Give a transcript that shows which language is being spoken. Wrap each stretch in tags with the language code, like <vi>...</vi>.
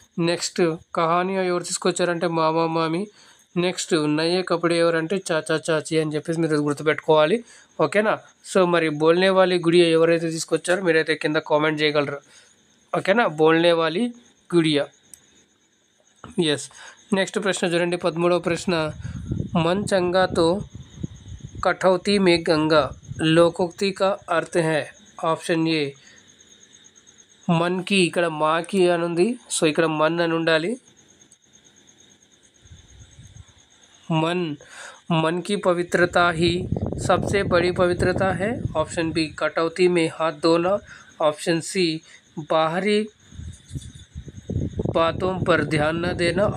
<te>Next Kahaniya ఎవరు తీసుకొచ్చారంటే మామా మామి. నెక్స్ట్ నయే కపడే ఎవరంటే చాచా చాచి అని చెప్పేసి మీరు గుర్తుపెట్టుకోవాలి, ఓకేనా. సో మరి బోల్నే వాలి గుడియా ఎవరైతే తీసుకొచ్చారో మీరైతే కింద కామెంట్ చేయగలరు, ఓకేనా. బోల్నే వాలి గుడియా, ఎస్. నెక్స్ట్ ప్రశ్న చూడండి, 13వ ప్రశ్న,</te> <hi>मन चंगा तो कठौती में गंगा लोकोक्ति का अर्थ है.</hi> <te>ఆప్షన్ ఏ మన్కి, ఇక్కడ మాకి అని ఉంది, సో ఇక్కడ మన్ అని ఉండాలి.</te> <hi>मन की पवित्रता ही सबसे बड़ी पवित्रता है. ऑप्शन बी कटौती में हाथ धोना. ऑप्शन सी बाहरी बातों पर ध्यान न देना.</hi>